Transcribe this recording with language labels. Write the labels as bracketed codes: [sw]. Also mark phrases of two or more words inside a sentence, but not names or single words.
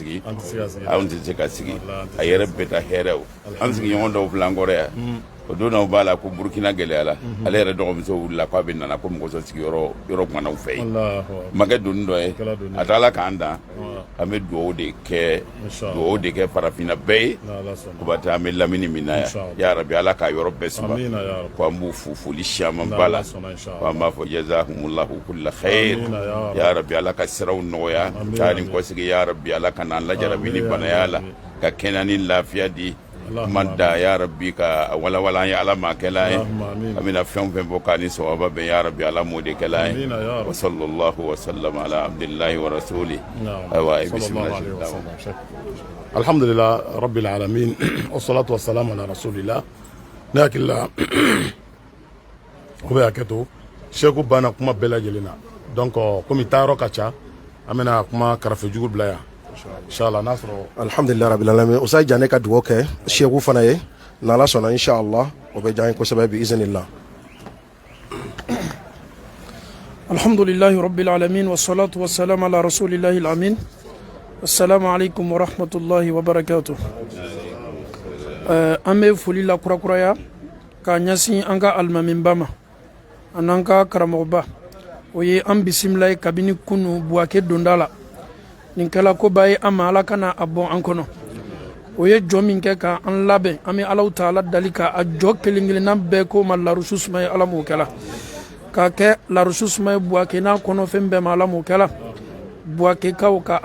[bm] sigi anw tɛ se ka sigi a yɛrɛ bɛ taa hɛrɛw an sigiɲɔgɔn dɔw filɛ an kɔrɔ yan o don n'aw b'a la ko Burukina gɛlɛyara ale yɛrɛ dɔgɔmuso wulila k'a bɛ nana ko mɔgɔ sɔrɔ sigiyɔrɔ kumanaw fɛ yen makɛ doni dɔ ye a taa la k'an dan an bɛ dugawu de kɛ farafinna bɛɛ ye ko ba taa an bɛ lamini min na yan ya Rabbi Ala k'a yɔrɔ bɛɛ suma ko an b'u fo foli caman ba la ko an b'a fɔ [ar] جزاهم الله كل خير ya Rabbi [bm] Ala ka siraw nɔgɔya taa ni kɔsigi [ar] ya Rabbi [bm] Ala ka n'an lajarabi ni banaya la ka kɛnɛya ni lafiya di manda [ar] ya Rabbi [bm] ka wala [ar] ya Ala [bm] ma kɛla ye amina fɛn fɛn bɔ k'a ni sawaba bɛn [ar] ya Rabbi [bm] Ala m'o de kɛla ye [ar] وصلى الله وسلم على عبد الله ورسوله وبسم الله الحمد لله رب العالمين والصلاة والسلام على رسول الله [bm] ne hakili la o bɛ hakɛ to Sheku banna kuma bɛɛ lajɛlen na donc komi taayɔrɔ ka ca an bɛna kuma karafe jugu bila yan inshallah n'a sɔrɔ [ar] الحمد لله رب العالمين [bm] Usayi Janɛ ka dugawu kɛ Sheku fana ye n'Ala sɔnna inshallah o bɛ diya an ye kosɛbɛ bi iznillah [ar] الحمد لله رب العالمين والصلاة والسلام على رسول الله الأمين. السلام عليكم ورحمة الله وبركاته. [bm] An bɛ foli la kurakuraya k'a ɲɛsin an ka alimamiba ma an'an ka karamɔgɔba o ye an bisimila ye kabini kunu Buwake donda la nin kɛla koba ye an ma Ala kana a bɔ an kɔnɔ o ye jɔ min kɛ k'an labɛn an bɛ Alahu Taala dali ka a jɔ kelen kelenna bɛɛ k'o ma larusu suma ye Ala m'o kɛla k'a kɛ larusu suma ye Buwake n'a kɔnɔfɛn bɛɛ ma Ala m'o kɛla Buwakekaw ka